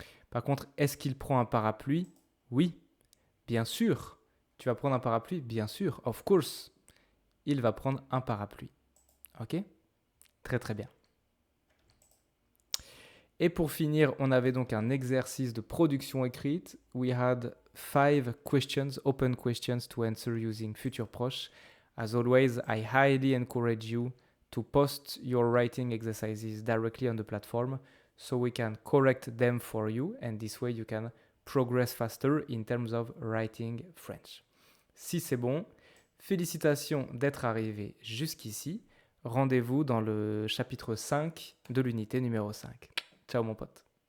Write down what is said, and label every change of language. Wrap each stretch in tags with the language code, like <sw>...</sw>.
<fr>Par contre, est-ce qu'il prend un parapluie? Oui, bien sûr. Tu vas prendre un parapluie? Bien sûr.</fr> <en>Of course.</en> <fr>Il va prendre un parapluie. Ok? Très très bien. Et pour finir, on avait donc un exercice de production écrite.</fr> <en>We had 5 questions, open questions to answer using futur proche. As always, I highly encourage you to post your writing exercises directly on the platform so we can correct them for you and this way you can progress faster in terms of writing French.</en> <fr>Si c'est bon, félicitations d'être arrivé jusqu'ici. Rendez-vous dans le chapitre 5 de l'unité numéro 5. Ciao mon pote.</fr>